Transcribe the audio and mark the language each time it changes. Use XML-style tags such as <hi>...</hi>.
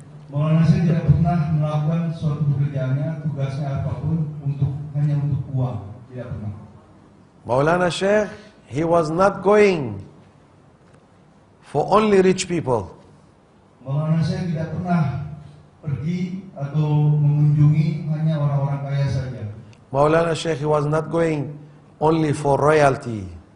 <id>Maulana Sheikh tidak pernah melakukan suatu pekerjaannya, tugasnya apapun hanya untuk uang, tidak pernah.</id> <en>Maulana Sheikh, he was not going for only rich people.</en> <id>Maulana Sheikh tidak pernah pergi atau mengunjungi hanya orang-orang kaya saja.</id> <en>Maulana Sheikh, he was not going only for royalty.</en>